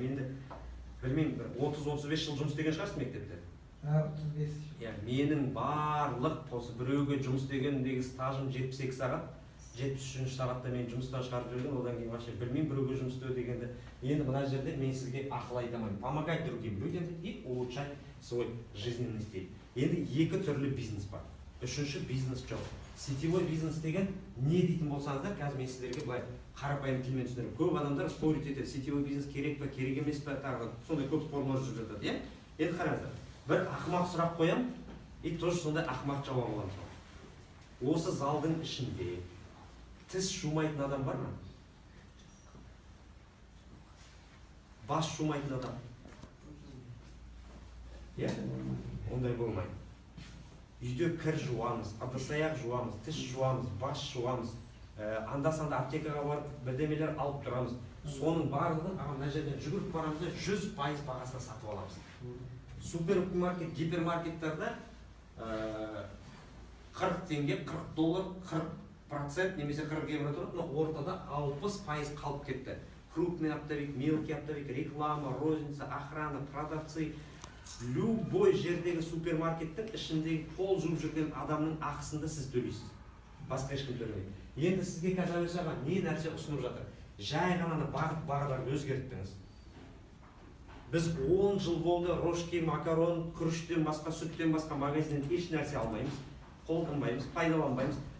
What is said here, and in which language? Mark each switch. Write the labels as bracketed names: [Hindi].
[Kazakh] Енді білмеймін, 30-35 жыл жұмыс істеген шығарсыз мектепте? 35. Менің барлық осы біреуге жұмыс істегендегі стажым 72 сағат, 73 сағатта мен жұмыстан шығарып жүрген, одан кейін вообще білмеймін біреуге жұмыс істеу дегенді. Енді мына жерде мен сізге ақыл айтамын. [Russian] Помогать другим людям и улучшать свой жизненный стиль. [Kazakh] Енді 2 түрлі бизнес бар. Үшінші бизнес жоқ. Сетевой бизнес деген не дейтін болсаңыздар, қазір мен сіздерге былай қарапайым тілмен түсіндірем. Көп адамдар спорить етеді, сетевой бизнес керек па, керек емес па, тағы сондай көп спорлар жүріп жатады, иә? Енді қараңыздар, бір ақымақ сұрақ қоям, и тоже сондай ақымақ жауап аламын. Осы залдың ішінде тіс шумайтын адам бар ма? Бас шумайтын адам? Иә? Ондай болмайды. Үйде кір жуамыз, ыдыс-аяқ жуамыз, тіс жуамыз, бас жуамыз, анда-санда аптекаға барып бірдемелер алып тұрамыз. Соның барлығын мына жерден жүгіріп барамыз да 100% бағасына сатып аламыз. Супермаркет, гипермаркеттерде 40 теңге, 40 доллар, 40% немесе 40 евро тұрады, но ортада 60% қалып кетті. [Russian] Крупный оптовик, мелкий оптовик, реклама, розница, охрана, продавцы. Любой [Kazakh] жердегі супермаркеттің ішіндегі пол жуып жүрген адамның ақысында сіз төлейсіз. Басқа ешкім төлемейді. Енді сізге қазір жасаған не нәрсе ұсынып жатыр? Жай ғана бағдарды өзгерттіңіз. Біз 10 жыл болды рожки, макарон, күріштен басқа, сүттен басқа магазиннен еш нәрсе алмаймыз, қолданбаймыз, пайдаланбаймыз.